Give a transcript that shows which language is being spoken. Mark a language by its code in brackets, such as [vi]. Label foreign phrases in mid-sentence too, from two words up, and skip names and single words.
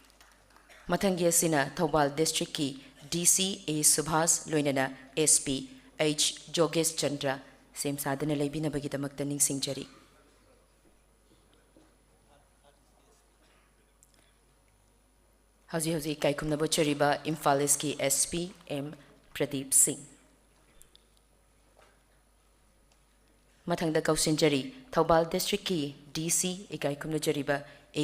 [mni] Mathangiasina Thobal District ki DC A Subhas Loinana SP H. Jogesh Chandra sem sadana leibinabagidamagta ningsingjari. Hauji hauji kaikumnabo chariba Imphal East ki SP M. Pradeep Singh. Mathangda kausinjari Thoubal District ki DC ikaikumna jariba A.